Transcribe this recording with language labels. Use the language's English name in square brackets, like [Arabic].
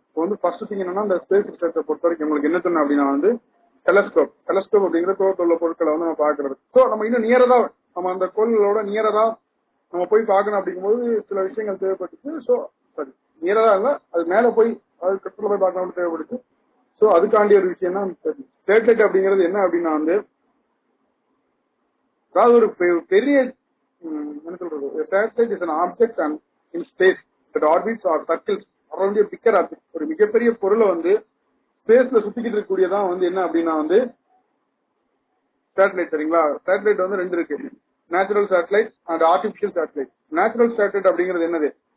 [Tamil] இப்போ வந்து first thing என்னன்னா இந்த ஸ்பேஸ் ரிசர்ச்சை பொறுத்த வரைக்கும் உங்களுக்கு என்ன சொன்ன அப்படின்னா வந்து டெலஸ்கோப் அப்படிங்கிற தோட்டத்தில் உள்ள பொருட்களை வந்து நம்ம பாக்குறது. ஸோ நம்ம இன்னும் நியரதா நம்ம அந்த கோள்களோட நியரதா நம்ம போய் பார்க்கணும் அப்படிங்கும்போது சில விஷயங்கள் தேவைப்பட்டுச்சு. ஸோ சரி நியரதா இல்ல, அது மேல போய் அது கட்டத்துல போய் பார்க்கணும் தேவைப்படுச்சு. ஸோ அதுக்காண்டி ஒரு விஷயம் தான் சேட்டலைட் அப்படிங்கிறது. என்ன அப்படின்னா வந்து அதாவது ஒரு பெரிய என்ன சொல்றது, [English] Satellite is an object and in space that orbits or circles around a bigger object. [Tamil] ஒரு மிகப்பெரிய பொருளை வந்து ஸ்பேஸ்ல சுத்திக்கிட்டு இருக்கக்கூடியதான் வந்து என்ன அப்படின்னா வந்து சேட்டலைட். சரிங்களா? சேட்டலைட் வந்து ரெண்டு இருக்கு, natural satellite and artificial satellite. Natural satellite அப்படிங்கிறது என்னது?